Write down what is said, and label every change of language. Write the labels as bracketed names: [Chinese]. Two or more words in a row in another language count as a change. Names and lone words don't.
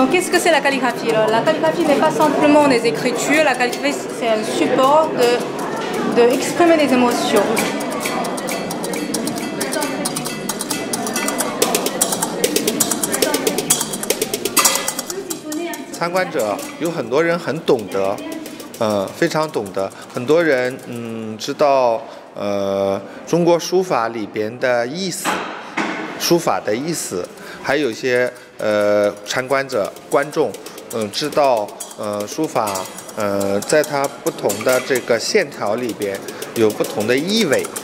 [French] que c'est la calligraphie? La calligraphie n'est pas simplement des écritures, la calligraphie c'est un support d'exprimer des émotions. [Chinese] 参观者有很多人很懂得，非常懂得，很多人知道中国书法里边的意思，书法的意思，还有一些参观者观众知道书法在它不同的这个线条里边有不同的意味。